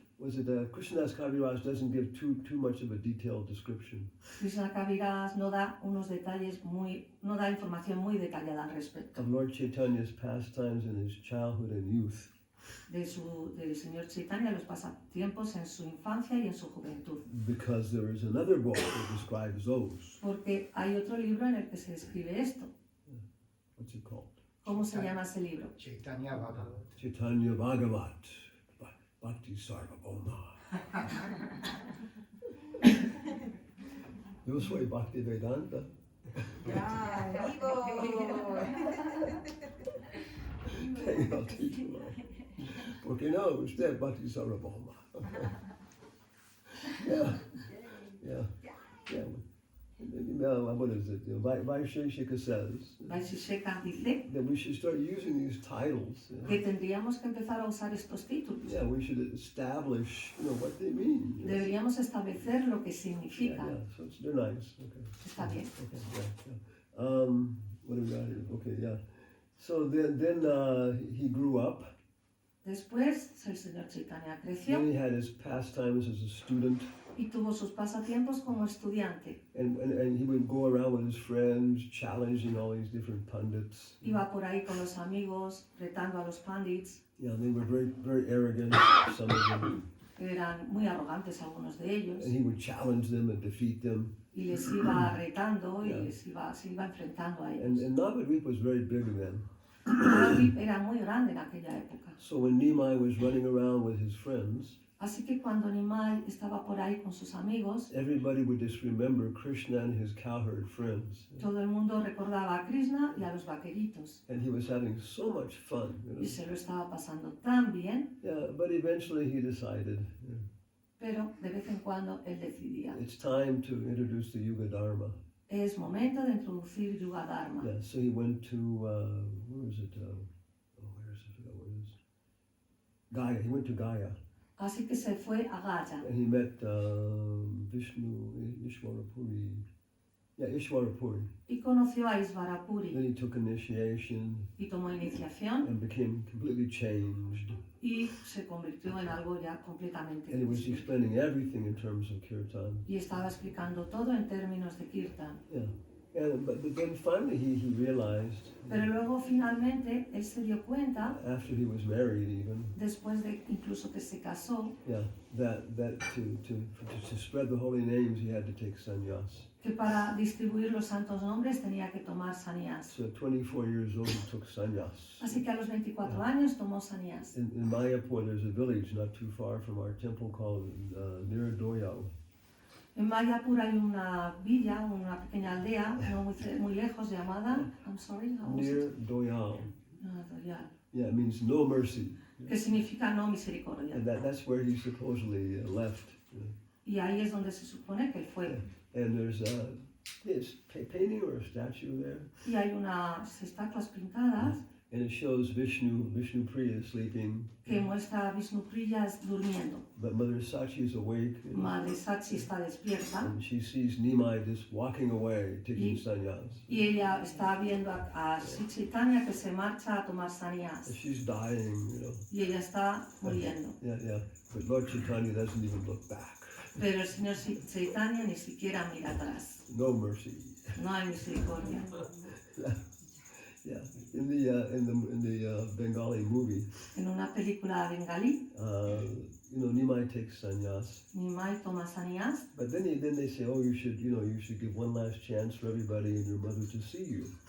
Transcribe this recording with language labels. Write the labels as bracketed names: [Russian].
[English] Was it Krishnadas Kaviraj doesn't give too much of a detailed description. [Spanish] Krishna Kaviraj no da no da información muy detallada al respecto [English] Of Lord Chaitanya's pastimes in his childhood and youth, [Spanish] del Señor Chaitanya, los pasatiempos en su infancia y en su juventud. [English] because there is another book that describes those. [Spanish] Porque hay otro libro en el que se describe esto. [English] What's it called? [Spanish] ¿Cómo se llama ese libro? [English] Chaitanya Bhagavat. Chaitanya Bhagavat, Bhakti Sarvabhauma. [Spanish] Yo soy Bhakti Vedanta. [English] I'll teach you all. [Spanish] Porque no, usted es Bhakti Sarvabhauma. [English] Yeah. What is it? Vaisheshika says [Spanish] Vaisheshika dice [English] that we should start using these titles. [Spanish] que tendríamos que empezar a usar estos títulos. [English] Yeah, we should establish, what they mean. [Spanish] Deberíamos establecer lo que significan. [English] So they're nice. Okay. [Spanish] Está bien. [English] Okay. Yeah. What do we got here? Okay. Yeah. So then he grew up. [Spanish] Después el Señor Chaitanya creció [English] Then he had his pastimes as a student, [Spanish] y tuvo sus pasatiempos como estudiante. [English] and he would go around with his friends, challenging all these different pundits. [Spanish] Iba por ahí con los amigos, retando a los pandits. [English] Yeah, they were very, very arrogant, some of them, [Spanish] Eran muy arrogantes algunos de ellos. [English] and he would challenge them and defeat them. [Spanish] Y les iba retando y [English] Yeah. [Spanish] se iba enfrentando a [English] And [Spanish] ellos. [English] Navadvip was very big then. [Spanish] Navadvip era muy grande en aquella época. [English] So when Nimai was running around with his friends, [Spanish] Así que cuando Nimai estaba por ahí con sus amigos, [English] everybody would just remember Krishna and his cowherd friends. [Spanish] todo el mundo recordaba a Krishna y a los vaqueritos. [English] And he was having so much fun. [Spanish] Y se lo estaba pasando tan bien. [English] Yeah, but eventually he decided, [Spanish] pero de vez en cuando él decidía, [English] it's time to introduce the Yuga Dharma. [Spanish] es momento de introducir Yuga Dharma. [English] Yeah, so he went to, where is it? Where is it? I forgot where it is. Gaya, he went to Gaya. [Spanish] Así que se fue a Gaya [English] And he met Vishnu, Ishwarapuri. Yeah, Ishwarapuri. [Spanish] y conoció a Isvarapuri [English] Then he took initiation [Spanish] y tomó iniciación [English] and became completely changed. [Spanish] y se convirtió en algo ya completamente [English] And he was [Spanish] distinto. [English] explaining everything in terms of kirtan. [Spanish] Y estaba explicando todo en términos de kirtan. [English] Yeah. But then finally he realized, [Spanish] Pero luego finalmente él se dio cuenta, [English] after he was married even, [Spanish] después de incluso que se casó, [English] yeah, that to spread the holy names he had to take sannyas. [Spanish] que para distribuir los santos nombres tenía que tomar sannyas. [English] So at 24 years old he took sannyas. [Spanish] Así que a los 24 años tomó sannyas. [English] In Mayapur there's a village not too far from our temple called Nirdoyal. [Spanish] En Mayapur hay una villa, una pequeña aldea, no muy lejos, llamada, [English] I'm sorry, how was it? Nirdoyal. [Spanish] Nirdoyal, [English] Yeah, it means no mercy. [Spanish] que significa no misericordia. [English] And that's where he supposedly left. [Spanish] Y ahí es donde se supone que él fue. [English] And there's a painting or a statue there. [Spanish] Y hay unas estatuas pintadas [English] And it shows Vishnu Priya sleeping, [Spanish] que muestra a Vishnu Priya durmiendo. [English] but Mother Sachi is awake, [Spanish] Madre Sachi está despierta [English] and she sees Nimai just walking away, taking sannyas. [Spanish] y ella está viendo a Sri Chaitanya que se marcha a tomar [English] And [Spanish] sannyas [English] she's dying, [Spanish] y ella está muriendo. [English] Yeah. But Lord Chaitanya doesn't even look back. [Spanish] Pero el señor Chaitanya ni siquiera mira atrás. [English] No mercy. [Spanish] No hay misericordia. [English] Yeah. In the Bengali movie, [Spanish] En una película bengalí, [English] Nimai takes sannyas. [Spanish] Nimai toma sannyas [English] But then they say, oh, you should give one last chance for everybody and your mother to see you.